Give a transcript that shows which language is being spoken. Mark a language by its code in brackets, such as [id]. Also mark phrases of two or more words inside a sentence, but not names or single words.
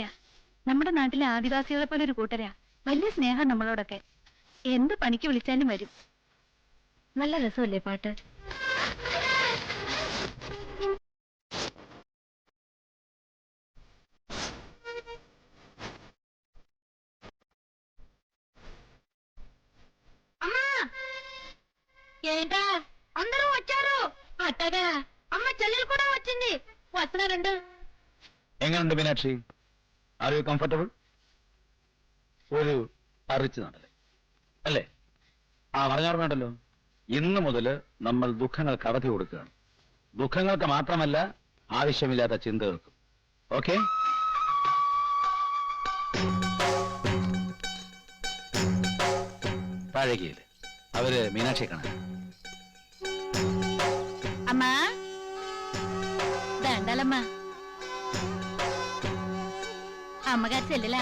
[ml] നമ്മുടെ നാട്ടിലെ ആദിവാസികളെ പോലെ ഒരു കൂട്ടരാ. വലിയ സ്നേഹം നമ്മളോടൊക്കെ. എന്ത് പണിക്ക് വിളിച്ചാലും വരും. നല്ല രസമല്ലേ പാട്ട്? [te] ఏంటా అందరూ వచ్చారు? అట్టగా అమ్మ చెల్లెలు కూడా వచ్చింది. వస్తున్నారండి. [ml] എങ്ങനെയുണ്ട് മീനാക്ഷി? [en] are you comfortable? [ml] ഒരു അറിച്ചു നടല്ലേ അല്ലേ? ആ പറഞ്ഞോർമ്മയുണ്ടല്ലോ, ഇന്ന് മുതൽ നമ്മൾ ദുഃഖങ്ങൾക്ക് അവധി കൊടുക്കുകയാണ്. ദുഃഖങ്ങൾക്ക് മാത്രമല്ല, ആവശ്യമില്ലാത്ത ചിന്തകൾക്കും. ഓക്കെ? താഴേക്കില്ലേ അവര് മീനാക്ഷിയെ കാണാൻ. [te] అమ్మా దండాలమ్మా. అమ్మగారు చెల్లెలా?